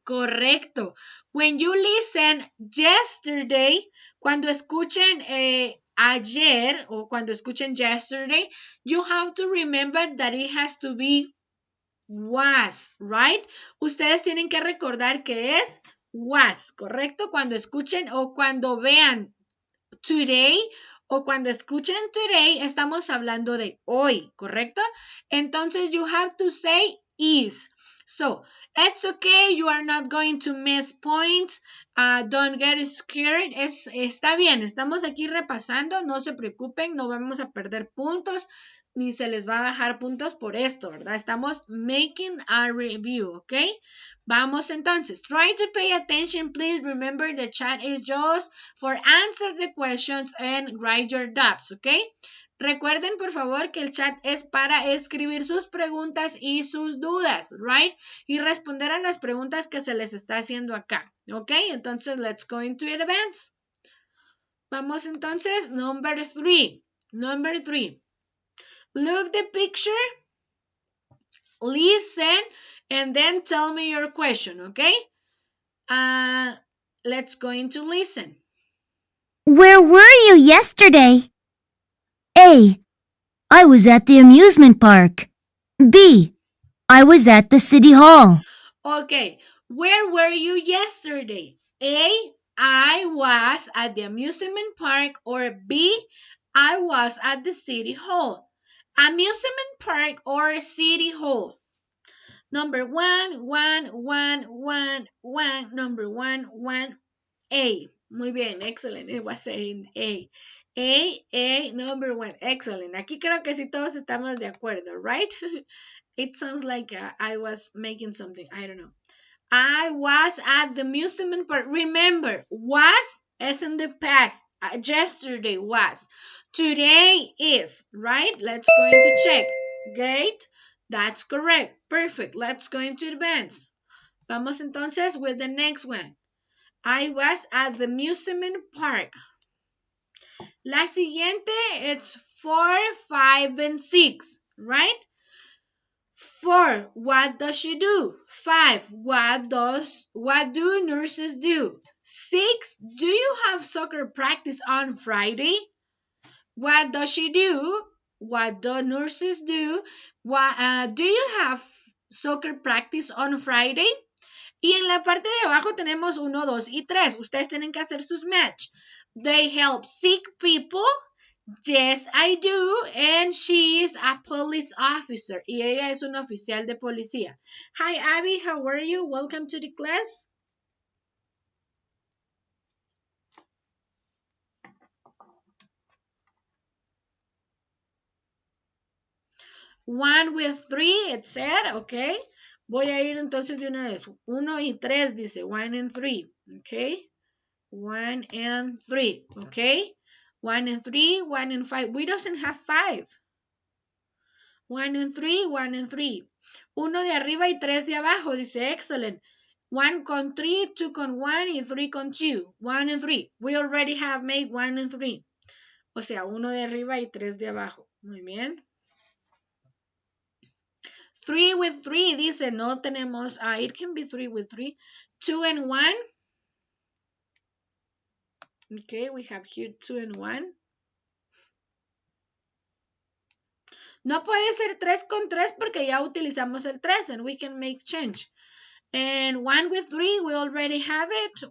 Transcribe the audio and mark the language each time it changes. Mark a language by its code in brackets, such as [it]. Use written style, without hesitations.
[es] Correcto. [en] When you listen yesterday, [es] cuando escuchen ayer o cuando escuchen [en] yesterday, you have to remember that it has to be was, right? [es] Ustedes tienen que recordar que es [en] was, [es] ¿correcto? Cuando escuchen o cuando vean today o cuando escuchen today, estamos hablando de hoy, ¿correcto? Entonces, [en] you have to say is. So, it's okay, you are not going to miss points. Don't get scared. [es] Está bien, estamos aquí repasando, no se preocupen, no vamos a perder puntos, ni se les va a bajar puntos por esto, ¿verdad? Estamos [en] making a review, ¿ok? [es] Vamos entonces. [en] Try to pay attention, please. Remember the chat is just for answer the questions and write your doubts, ¿ok? [es] Recuerden, por favor, que el chat es para escribir sus preguntas y sus dudas, [en] right? [es] Y responder a las preguntas que se les está haciendo acá, ¿ok? [en] Entonces, let's go into events. [es] Vamos entonces, [en] number 3. Number 3. Look the picture, listen, and then tell me your question, okay? Let's go into listen. Where were you yesterday? A. I was at the amusement park. B. I was at the city hall. Okay, where were you yesterday? A. I was at the amusement park, or B. I was at the city hall. Amusement park or city hall? Number 1, 1, 1, 1, 1. Number 1, 1. A. [es] Muy bien, [en] excellent. It was saying A. A, number 1. Excellent. [es] Aquí creo que sí todos estamos de acuerdo, right? [en] It sounds like I was making something. I don't know. I was at the amusement park. Remember, was is in the past. Yesterday was. Today is, right? Let's go into check. Great. That's correct. Perfect. Let's go into advance. [es] Vamos entonces [en] with the next one. I was at the amusement park. [es] La siguiente, [en] it's 4, 5, and 6, right? 4, what does she do? 5, what do nurses do? 6, do you have soccer practice on Friday? What does she do? What do nurses do? Do you have soccer practice on Friday? [es] Y en la parte de abajo tenemos 1, 2 y 3. Ustedes tienen que hacer sus match. [en] They help sick people. Yes, I do. And she is a police officer. [es] Y ella es una oficial de policía. [en] Hi, Abby. How are you? Welcome to the class. One with 3, it said, okay. [es] Voy a ir entonces de una vez. 1 y 3 dice, [en] 1 and 3, okay. 1 and 3, okay. 1 and 3, 1 and 5. We doesn't have 5. 1 and 3, 1 and 3. [es] 1 de arriba y 3 de abajo, dice [en] excellent. [es] 1 con 3, 2 con 1 y 3 con 2. [en] 1 and 3. We already have made 1 and 3. [es] O sea, 1 de arriba y 3 de abajo. Muy bien. [en] 3 with 3, [es] dice, no tenemos, [en] it can be 3 with 3. 2 and 1. Okay, we have here 2 and 1. [es] No puede ser 3 con 3 porque ya utilizamos el 3 [en] and we can make change. And 1 with 3, we already have it.